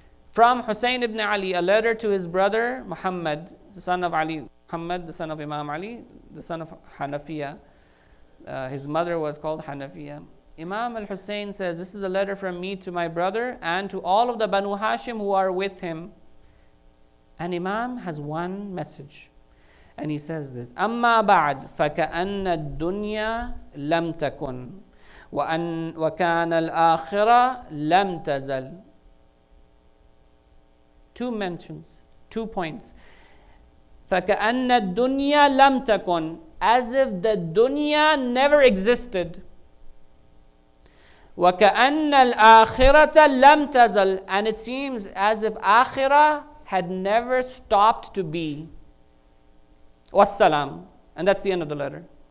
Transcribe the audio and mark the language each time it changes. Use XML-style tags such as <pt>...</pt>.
<en>From Hussein ibn Ali, a letter to his brother Muhammad, the son of Ali, Muhammad, the son of Imam Ali, the son of Hanafiya. His mother was called Hanafiya. Imam al-Hussein says, this is a letter from me to my brother and to all of the Banu Hashim who are with him. And Imam has one message. And he says this,</en> <ar>أَمَّا بَعْدْ فَكَأَنَّ الدُّنْيَا لَمْ تَكُنْ وَكَانَ الْآخِرَةَ لَمْ تَزَلْ.</ar> <en>Two mentions, 2 points.</en> <ar>فَكَأَنَّ الدُّنْيَا لَمْ تَكُنْ,</ar> <en>as if the dunya never existed.</en> <ar>وَكَأَنَّ الْآخِرَةَ لَمْ تَزَلْ,</ar> <en>and it seems as if akhirah had never stopped to be. Wassalam. And that's the end of the letter.</en>